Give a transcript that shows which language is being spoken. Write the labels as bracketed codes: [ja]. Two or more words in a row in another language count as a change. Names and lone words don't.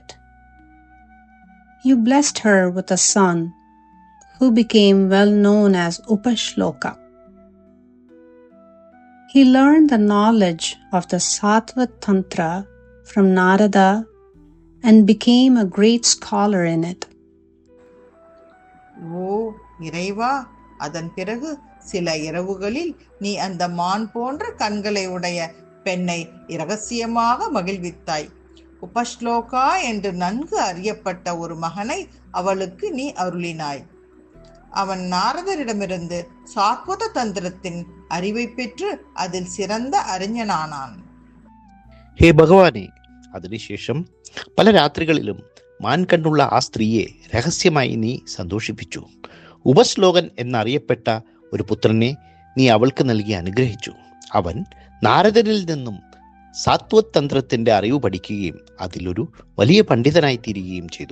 [en] You blessed her with a son, who became well known as Upashloka. He learned the knowledge of the Sattva Tantra from Narada and became a great scholar in it. [ta] ஓ இறைவா, அதன் பிறகு சில இரவுகளில் நீ அந்த மான் போன்ற கண்களை உடைய பெண்ணை இரகசியமாக மகிழ்வித்தாய். உபஸ்லோகா என்று நன்கு அறியப்பட்ட ஒரு மகனை அவளுக்கு நீ அருளினாய். அவன் நாரதரிடமிருந்து சாத்வத தந்திரத்தின் அறிவை பெற்று அதில் சிறந்த அறிஞனானான். [ml] ഹേ ഭഗവാനെ, അതിനുശേഷം പല രാത്രികളിലും മാൻ കണ്ണുള്ള ആ സ്ത്രീയെ രഹസ്യമായി നീ സന്തോഷിപ്പിച്ചു. ഉപശ്ലോകൻ എന്നറിയപ്പെട്ട ഒരു പുത്രനെ നീ അവൾക്ക് നൽകി അനുഗ്രഹിച്ചു. അവൻ നാരദനിൽ നിന്നും സാത്വത് തന്ത്രത്തിന്റെ അറിവ് പഠിക്കുകയും അതിലൊരു വലിയ പണ്ഡിതനായി തീരുകയും ചെയ്തു.